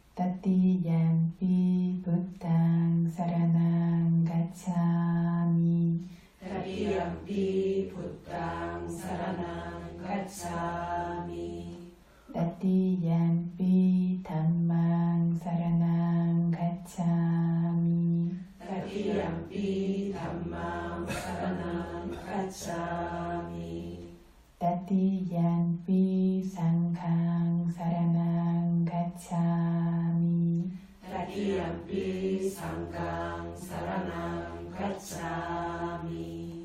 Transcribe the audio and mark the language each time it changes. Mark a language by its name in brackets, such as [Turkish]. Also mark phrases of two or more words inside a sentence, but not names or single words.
[Pali] Tatiyampi Buddhaṃ saraṇaṃ gacchāmi Tatiyampi Buddhaṃ saraṇaṃ gacchāmi Tatiyampi Dhammaṃ saraṇaṃ gacchāmi Tadiyampi Dhammang Saranang Gacchami. Tatiyampi Sanghang Saranang Gacchami. Tadiyampi Sanghang Saranang Gacchami.